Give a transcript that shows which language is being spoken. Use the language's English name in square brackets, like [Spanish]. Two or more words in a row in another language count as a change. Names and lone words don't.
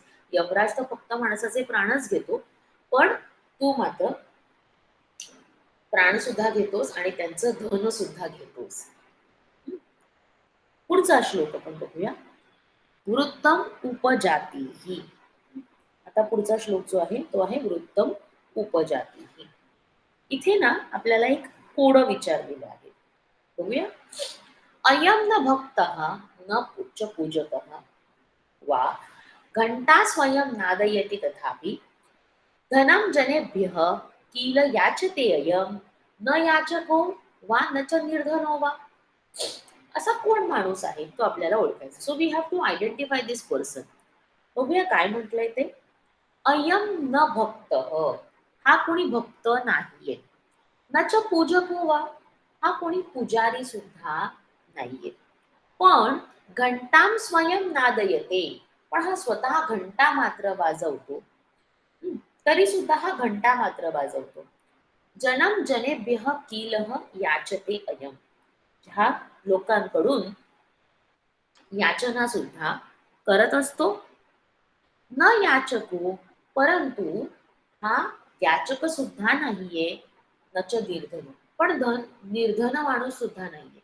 [Marathi] यमराज तर फक्त माणसाचे प्राणच घेतो, पण तू मात्र प्राण सुद्धा घेतोस आणि त्यांचं धन सुद्धा घेतोस. पुढचा श्लोक आपण बघूया. [Sanskrit] वृत्तम उपजाती [Marathi] ही. आता पुढचा श्लोक जो आहे तो आहे [Sanskrit] वृत्तम उपजाती [Marathi] ही. इथे ना आपल्याला एक कोड विचारलेलं आहे, बघूया. [Sanskrit] अयम न भक्त न उच्च पूजक वा घंटा स्वयं नादयति तथापि धनम जनेभ्यः किल याचते अयम न याचको वा न च निर्धनो वा. [Marathi] असा कोण माणूस आहे तो आपल्याला ओळखायचा. [English] So we have to identify this person. [Marathi] बघूया काय म्हटलंय ते. [Sanskrit] अयम न भक्त, [Marathi] हा कोणी भक्त नाहीये. [Sanskrit] न च पूजक वा, [Marathi] हा कोणी पुजारी सुद्धा नाहीये. पण [Sanskrit] घंटाम स्वयं नादयते, [Marathi] पण हा स्वतः घंटा मात्र वाजवतो. तरी सुद्धा हा घंटा मात्र वाजवतो. [Sanskrit] जनम जनेभ्यः कीलह याचते अयम, [Marathi] ह्या लोकांकडून याचना सुद्धा करत असतो. [Sanskrit] न याचको, [Marathi] परंतु हा याचक सुद्धा नाहीये. [Sanskrit] नच निर्धन, [Marathi] पण निर्धन माणूस सुद्धा नाहीये.